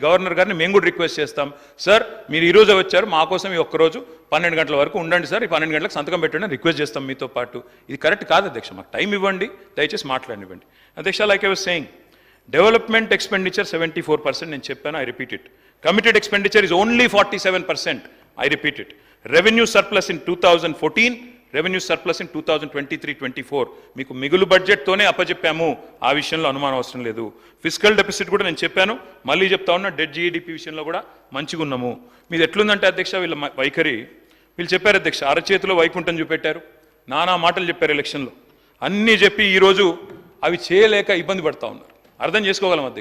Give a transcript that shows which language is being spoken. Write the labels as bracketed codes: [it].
[te] Governor గారిని మేము కూడా రిక్వెస్ట్ చేస్తాం, సార్ మీరు ఈరోజు వచ్చారు, మా కోసం ఈ ఒక్కరోజు 12 గంటల వరకు ఉండండి సార్, ఈ 12 గంటలకు సంతకం పెట్టండి రిక్వెస్ట్ చేస్తాం మీతో పాటు. ఇది కరెక్ట్ కాదు అధ్యక్ష, మాకు టైం ఇవ్వండి, దయచేసి మాట్లాడివ్వండి అధ్యక్ష. [en] like I was saying, development expenditure 74%, [te] నేను చెప్పాను, [en] I repeat it. Committed expenditure is only 47%, I repeat it. Revenue surplus in 2014, revenue surplus in 2023-24. [te] మీకు మిగులు బడ్జెట్తోనే అప్పచెప్పాము, ఆ విషయంలో అనుమానం అవసరం లేదు. ఫిజికల్ డెఫిసిట్ కూడా నేను చెప్పాను, మళ్ళీ చెప్తా ఉన్నా, డెట్ జీఈడిపి విషయంలో కూడా మంచిగా ఉన్నాము. మీది ఎట్లుందంటే అధ్యక్ష, వీళ్ళ వైఖరి, వీళ్ళు చెప్పారు అధ్యక్ష, అరచేతిలో వైకుంఠం చూపెట్టారు, నానా మాటలు చెప్పారు ఎలక్షన్లో, అన్నీ చెప్పి ఈరోజు అవి చేయలేక ఇబ్బంది పడతా ఉన్నారు. అర్థం చేసుకోగలం అధ్యక్ష.